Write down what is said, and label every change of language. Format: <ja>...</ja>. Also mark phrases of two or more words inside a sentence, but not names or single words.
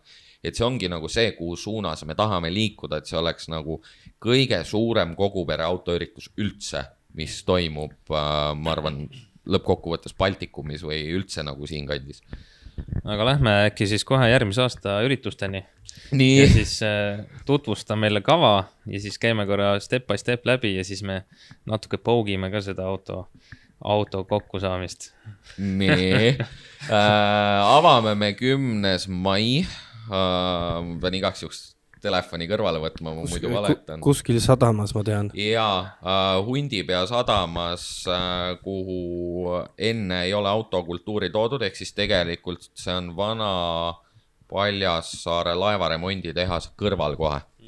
<et>Et see ongi nagu see, kuhu suunas me tahame liikuda, et see oleks nagu kõige suurem kogupere autoüritus üldse, mis toimub, ma arvan, lõppkokkuvõttes Baltikumis või üldse nagu siin kandis. Aga lähme äkki siis kohe järgmise aasta üritusteni. Nii. Ja siis tutvusta meile kava ja siis käime korra</et> <en>step by step</en> <et>läbi ja siis me natuke poogime ka seda auto kokkusaamist. Nii. Avame me 10. mai. Pean igaks juhuks telefoni kõrvale võtma, ma muidu valetan. Kuskil sadamas, ma tean. Jaa, Hundipea sadamas, kuhu enne ei ole autokultuuri toodud, ehk siis tegelikult see on vana Paljassaare laevaremondi tehas kõrval kohe.</et>